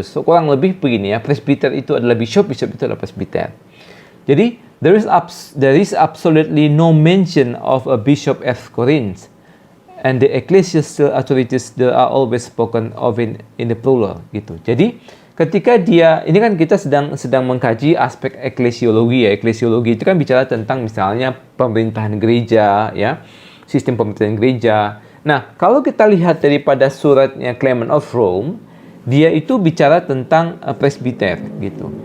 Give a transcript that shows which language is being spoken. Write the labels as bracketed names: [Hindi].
[Indonesian] So, kurang lebih begini, ya, presbiter itu adalah bishop, bishop itu adalah presbiter. [English] Jadi there is absolutely no mention of a bishop at Corinth, and the ecclesiastical authorities they are always spoken of in the plural, gitu. [Indonesian] Jadi ketika ini kan kita sedang mengkaji aspek eklesiologi, ya. Eklesiologi itu kan bicara tentang misalnya pemerintahan gereja, ya, sistem pemerintahan gereja. Nah, kalau kita lihat daripada suratnya Clement of Rome, dia itu bicara tentang presbiter, gitu.